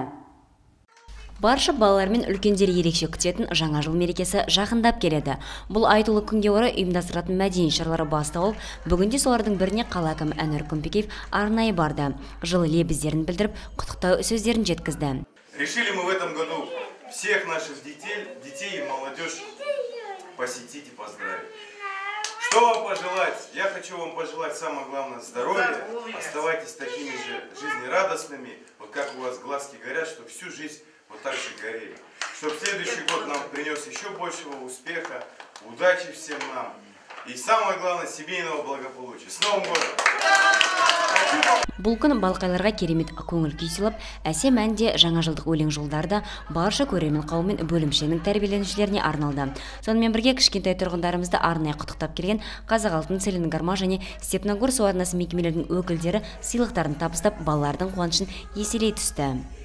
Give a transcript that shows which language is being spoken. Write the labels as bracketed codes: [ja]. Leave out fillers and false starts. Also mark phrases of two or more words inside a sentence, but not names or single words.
[kk] Барша балалар мен үлкендер ерекше күтетін жаңа жыл мерекесі жақындап келеді. Бұл айтулы күнге орай ұйымдастыратын мәдени шаралары басталып, бүгінде солардың біріне қала әкімі Әнуар Күмпекеев арнайы барды. Жылы лебіздерін білдіріп, құттықтау сөздерін жеткізді. [ru] Решили мы в этом году всех наших детей и молодежь посетить и поздравить. Что вам пожелать? Я хочу вам пожелать самое главное здоровья. Оставайтесь такими же жизнерадостными, вот как у вас глазки горят, что всю жизнь вот так же горели. Чтобы следующий год нам принес еще большего успеха, удачи всем нам и самое главное семейного благополучия. С Новым годом! [kk] Бұл күн балқайларға керемет көңіл күй сыйлап, әсем әнде жаңа жылдық өлең жолдарда барша көрермен қауым мен бөлімшенің тәрбиеленушілеріне арналды. Сонымен бірге кішкентай тұрғындарымызды арнайы құттықтап келген Қазақ алтын целин гарма және Степногор су арнасы мекемелерінің өкілдері сыйлықтарын табыстап, балалардың қуанышын еселей түсті.